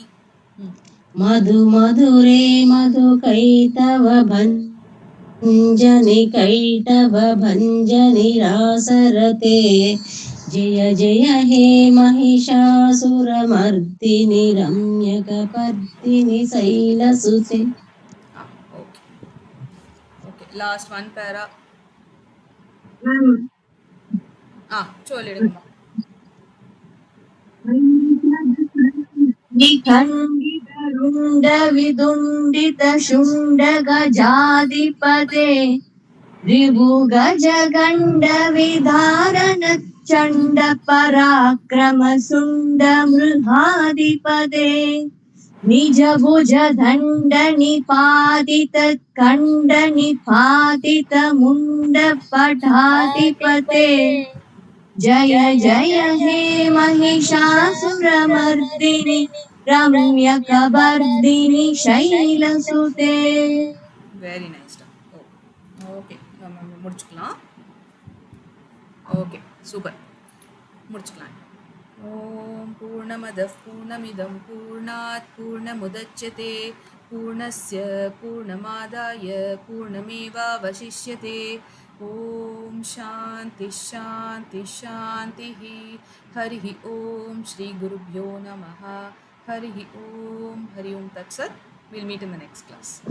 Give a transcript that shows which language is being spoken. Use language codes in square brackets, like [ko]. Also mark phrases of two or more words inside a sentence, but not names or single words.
[sa] मधु मधुरे मधुकैतव भञ्जनि कैटभ भञ्जनि रासरते जय जय हे महिषासुरमर्दिनि रम्यकपर्दिनि शैलसुते. [en] Okay. Last one para. [ta] சொல்லிடுங்கம்மா. [sa] निखण्डित रुण्ड विदुण्डित शुण्ड गजाधिपते रिभु गज गण्ड विधारण चण्ड पराक्रम शुण्ड मृगाधिपते निज भुज दण्ड निपातित खण्ड निपातित मुण्ड पटाधिपते जय जय हे महिषासुरमर्दिनि रम्यकपर्दिनि शैलसुते. [en] Very nice. [ta] Okay. நம்ம முடிச்சுக்கலாம். Okay. சூப்பர், முடிச்சுக்கலாம். [sa] ओम् पूर्णमदः पूर्णमिदम् पूर्णात् पूर्णमुदच्यते पूर्णस्य पूर्णमादाय पूर्णमेवावशिष्यते. ओम् शान्ति शान्ति शान्तिः. हरिः ओम् श्री गुरुभ्यो नमः हरिः ओम्. हरि ओम् तत्सत्. [en] We'll meet in the next class.